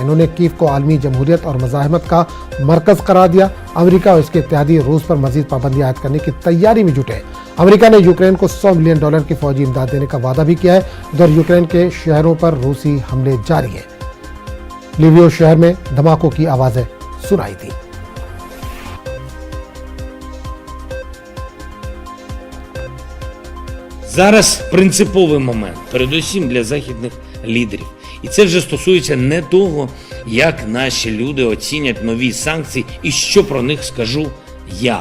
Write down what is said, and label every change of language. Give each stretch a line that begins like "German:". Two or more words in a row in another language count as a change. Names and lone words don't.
Urdu: انہوں نے کیف کو عالمی جمہوریت اور مزاحمت کا مرکز قرار دیا. امریکہ اور اس کے اتحادی روس پر مزید پابندیاں عائد کرنے کی تیاری میں جٹے. امریکہ نے یوکرین کو $100 ملین کی فوجی امداد دینے کا وعدہ بھی کیا ہے. ادھر یوکرین کے شہروں پر روسی حملے جاری ہیں. لیویو شہر میں دھماکوں کی آوازیں سنائی دی.
Ukrainian: Зараз принциповий момент, передусім для західних лідерів. І це вже стосується не того, як наші люди оцінять нові санкції і що про них скажу я.